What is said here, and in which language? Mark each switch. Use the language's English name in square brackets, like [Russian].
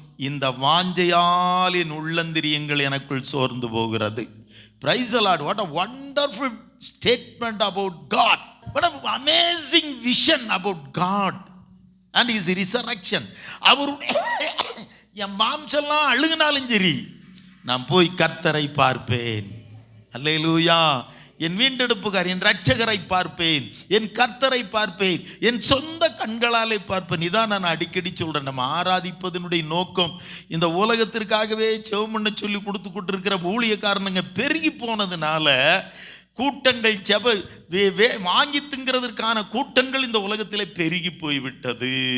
[Tamil] இந்த வாஞ்சையால் என் உள்ளந்திரியங்கள் எனக்குள் சோர்ந்து போகிறது. [English] Praise the Lord. What a wonderful statement about God. What an amazing vision about God and his resurrection. [Tamil] அவருடைய என் மாம்செல்லாம் அழுகினாலும் சரி நான் போய் கர்த்தரை பார்ப்பேன். அல்லேலூயா. என் வீண்டெடுப்புக்கார், என் இரட்சகரை பார்ப்பேன், என் கர்த்தரை பார்ப்பேன், என் சொந்த கண்களாலே பார்ப்பேன். இதான் நான் அடிக்கடி சொல்கிறேன். நம்ம ஆராதிப்பதனுடைய நோக்கம் இந்த உலகத்திற்காகவே செவம் பண்ண சொல்லி கொடுத்துக்கிட்டு இருக்கிற ஊழியக்காரனுங்க பெருகி போனதுனால கூட்டங்கள் வாங்கி திங்கிறதுக்கான கூட்டங்கள் இந்த உலகத்திலே பெருகி போய்விட்டது.